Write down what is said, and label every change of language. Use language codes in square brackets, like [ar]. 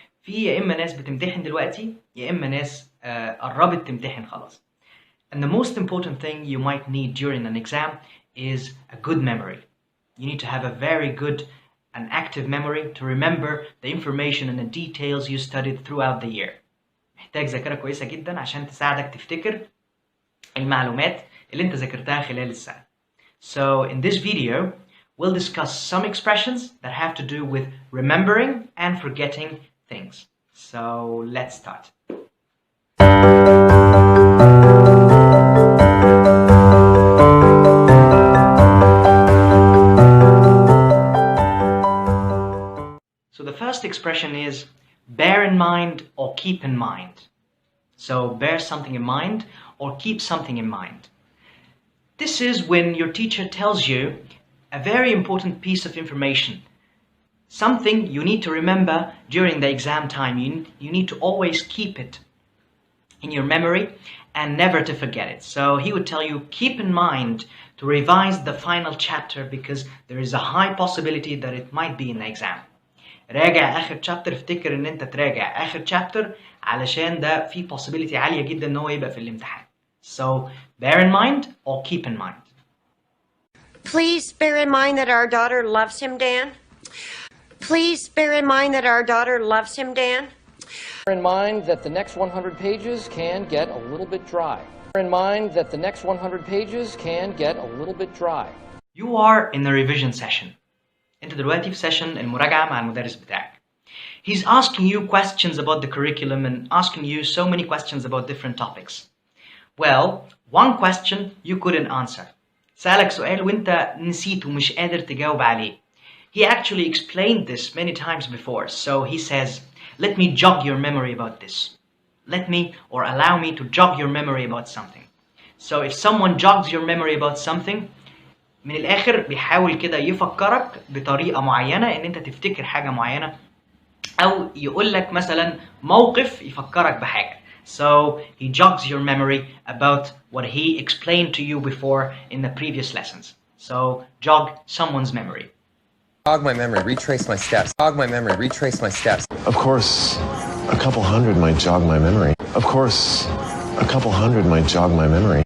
[ar] يا إما ناس بتمتحن دلوقتي يا إما ناس قربت تمتحن خلاص. [en] And the most important thing you might need during an exam is a good memory. You need to have a very good an active memory to remember the information and the details you studied throughout the year. [ar] محتاج ذاكرة كويسة جدا عشان تساعدك تفتكر المعلومات اللي انت ذاكرتها خلال السنة. [en] So in this video, we'll discuss some expressions that have to do with remembering and forgetting things. So let's start. So the first expression is bear in mind or keep in mind. So bear something in mind or keep something in mind. This is when your teacher tells you a very important piece of information. Something you need to remember during the exam time. You need to always keep it in your memory and never to forget it. So he would tell you, keep in mind to revise the final chapter because there is a high possibility that it might be in the exam. [ar] راجع آخر chapter. افتكر إن أنت تراجع آخر chapter علشان ده في possibility عالية جدا إن هو يبقى في الامتحان. [en] So bear in mind or keep in mind. Please bear in mind that our daughter loves him, Dan. Please bear in mind that our daughter loves him, Dan. Bear in mind that the next 100 pages can get a little bit dry. Bear in mind that the next 100 pages can get a little bit dry. You are in the revision session. [ar] انت دلوقتي في session المراجعة مع المدرس بتاعك. [en] He's asking you questions about the curriculum and asking you so many questions about different topics. Well, one question you couldn't answer. [ar] سألك سؤال وانت نسيت ومش قادر تجاوب عليه. [en] He actually explained this many times before, so he says, let me jog your memory about this. Let me or allow me to jog your memory about something. [ar] So if someone jogs your memory about something, من الآخر بيحاول كده يفكرك بطريقة معينة إن أنت تفتكر حاجة معينة أو يقول لك مثلا موقف يفكرك بحاجة. [en] So he jogs your memory about what he explained to you before in the previous lessons. So jog someone's memory. Jog my memory, retrace my steps. Jog my memory, retrace my steps. Of course, a couple hundred might jog my memory. Of course, a couple hundred might jog my memory.